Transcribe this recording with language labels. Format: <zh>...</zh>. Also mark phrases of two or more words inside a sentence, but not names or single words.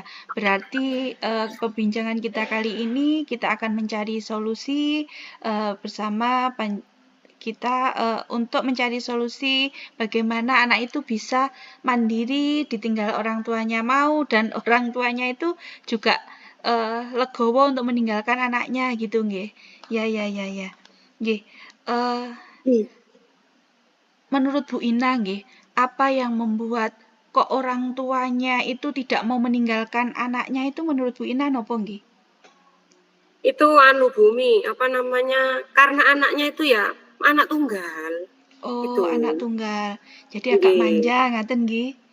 <id>Berarti perbincangan kita kali ini kita akan mencari solusi bersama kita untuk mencari solusi bagaimana anak itu bisa mandiri, ditinggal orang tuanya mau, dan orang tuanya itu juga legowo untuk meninggalkan anaknya gitu nggih. Ya. Nggih. Menurut Bu Ina nggih, apa yang membuat kok orang tuanya itu tidak mau meninggalkan anaknya itu menurut Bu Ina</id> <jv>nopo nggih?</jv> <id>Itu Bumi, karena anaknya itu ya anak tunggal. Anak tunggal. Jadi agak manja</id> <jv>ngaten nggih.</jv>